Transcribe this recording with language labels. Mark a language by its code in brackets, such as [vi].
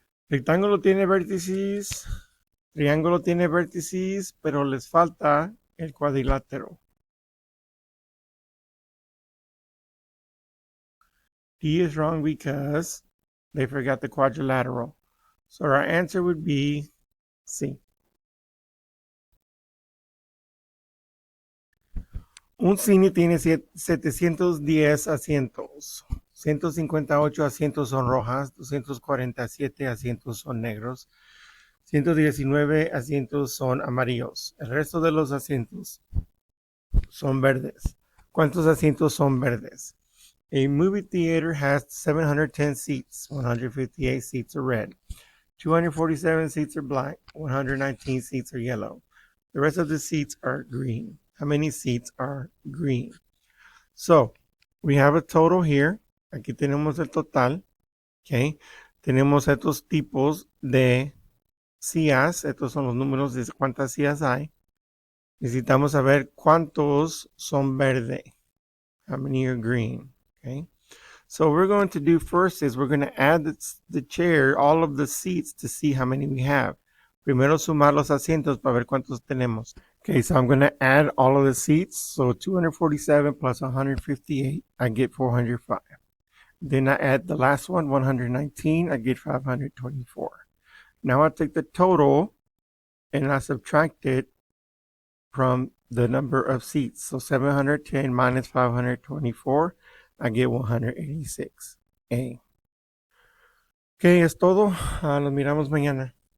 [es] Rectángulo tiene vértices, triángulo tiene vértices, pero les falta el cuadrilátero. [en] D is wrong because they forgot the quadrilateral. So our answer would be C. [es] Un cine tiene 710 asientos. 158 asientos son rojas, 247 asientos son negros, 119 asientos son amarillos. El resto de los asientos son verdes. ¿Cuántos asientos son verdes? [en] A movie theater has 710 seats. 158 seats are red. 247 seats are black. 119 seats are yellow. The rest of the seats are green. How many seats are green? So, we have a total here. [es] Aquí tenemos el total. [en] Okay. [es] Tenemos estos tipos de sillas. Estos son los números de cuántas sillas hay. Necesitamos saber cuántos son verde. [en] How many are green? Okay. So what we're going to do first is we're going to add the chair, all of the seats to see how many we have. [es] Primero sumar los asientos para ver cuántos tenemos. [en] Okay, so I'm going to add all of the seats. So 247 plus 158, I get 405. Then I add the last one, 119, I get 524. Now I take the total and I subtract it from the number of seats. So 710 minus 524, I get 186. A. Ok, [es] es todo. Nos miramos mañana.